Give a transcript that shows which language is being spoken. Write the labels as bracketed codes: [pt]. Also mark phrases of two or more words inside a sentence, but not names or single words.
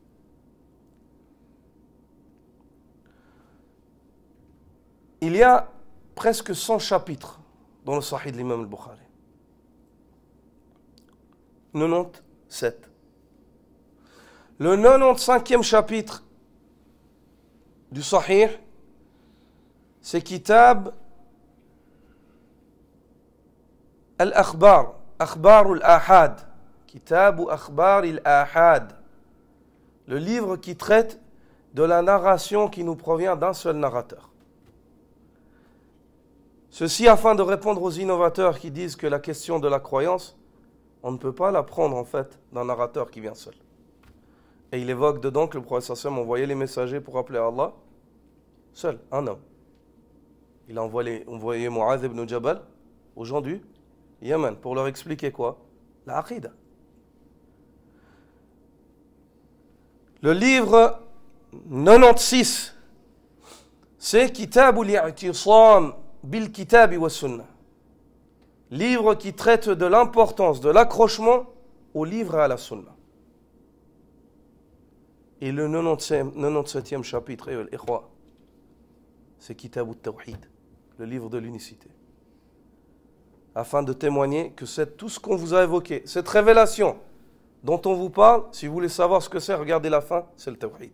[fr] Il y a presque 100 chapitres dans le Sahih de l'imam al-Bukhari. 97. Le 95e chapitre du Sahih, c'est Kitab al-Akhbar, Akhbar al-Ahad, Kitabu Akhbar al-Ahad. Le livre qui traite de la narration qui nous provient d'un seul narrateur. Ceci afin de répondre aux innovateurs qui disent que la question de la croyance, on ne peut pas la prendre en fait d'un narrateur qui vient seul. Et il évoque dedans que le prophète sallam envoyait les messagers pour appeler Allah seul, un homme. Il a envoyé Mu'adh ibn Jabal aux gens du Yémen pour leur expliquer quoi? La Aqida. Le livre 96, c'est Kitabul i'tisam bil kitabi wa sunnah. Livre qui traite de l'importance de l'accrochement au livre et à la sunna. Et le 97e chapitre, c'est Kitabut Tawhid, le livre de l'unicité. Afin de témoigner que c'est tout ce qu'on vous a évoqué, cette révélation dont on vous parle, si vous voulez savoir ce que c'est, regardez la fin, c'est le Tawhid.